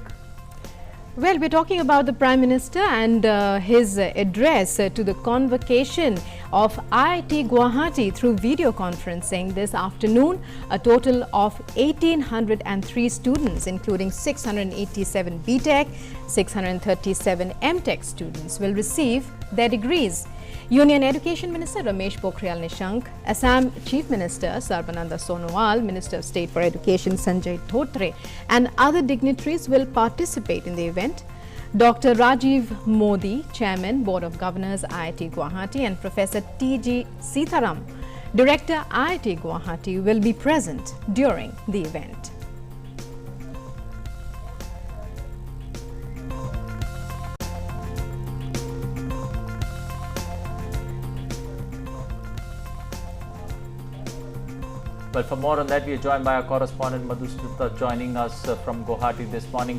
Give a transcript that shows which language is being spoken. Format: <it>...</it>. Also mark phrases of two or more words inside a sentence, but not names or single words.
<en>Well, we're talking about the Prime Minister and his address to the convocation of IIT Guwahati through video conferencing this afternoon. A total of 1,803 students, including 687 BTech, 637 MTech students, will receive their degrees. Union Education Minister Ramesh Pokhriyal Nishank, Assam Chief Minister Sarbananda Sonowal, Minister of State for Education Sanjay Dhotre, and other dignitaries will participate in the event. Dr. Rajiv Modi, Chairman, Board of Governors, IIT Guwahati, and Professor T.G. Sitharam, Director, IIT Guwahati, will be present during the event. Well, for more on that, we are joined by our correspondent Madhusmita joining us from Guwahati this morning.</en>